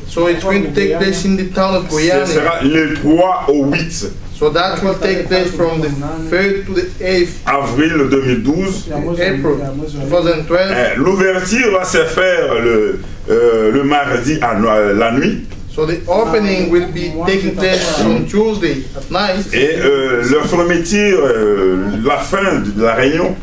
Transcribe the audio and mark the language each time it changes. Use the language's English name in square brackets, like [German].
[English] So it's going to take place in the town of Goiânia. [French] Ça sera le 3 au 8. [English] So that will take place from the 3rd to the 8th [French] avril 2012. [English] April 2012. [French] L'ouverture va se faire le mardi la nuit. [English] So the opening will be taking place on Tuesday at night. [French] Et leur fermeture, la fin de la réunion.